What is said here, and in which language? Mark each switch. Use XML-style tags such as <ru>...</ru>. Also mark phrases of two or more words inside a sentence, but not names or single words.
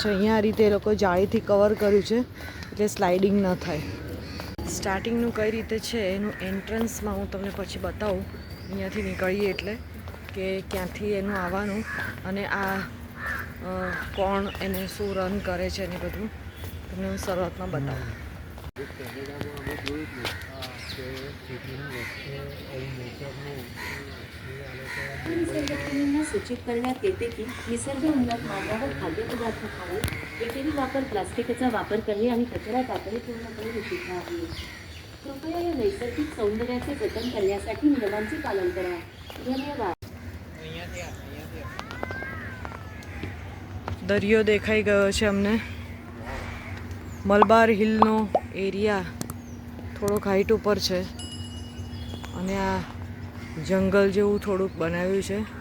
<gu>અહીંયા આ રીતે એ લોકો જાળીથી કવર કર્યું છે, એટલે સ્લાઇડિંગ ન થાય. સ્ટાર્ટિંગનું કઈ રીતે છે એનું એન્ટ્રન્સમાં હું તમને પછી બતાવું, અહીંયાથી નીકળીએ એટલે કે ક્યાંથી એનું આવવાનું, અને આ કોણ એને શું રન કરે છે ને બધું તમને હું શરૂઆતમાં બતાવું.</gu> <mr>संघटनेने सूचित करण्यात येते की निसर्ग उन्नत मार्गावर खाद्यपदार्थ खाणे, एकेरी वापर प्लास्टिकचा वापर करणे आणि कचरा टाकणे पूर्णपणे निषिद्ध आहे. कृपया या नैसर्गिक सौंदर्याचे जतन करण्यासाठी नियमांचे पालन करा. धन्यवाद.</mr> <gu>દરિયો દેખાઈ ગયો છે અમને. મલબાર હિલનો એરિયા થોડોક હાઈટ ઉપર છે, અને આ જંગલ જેવું થોડુંક બનાવ્યું છે.</gu>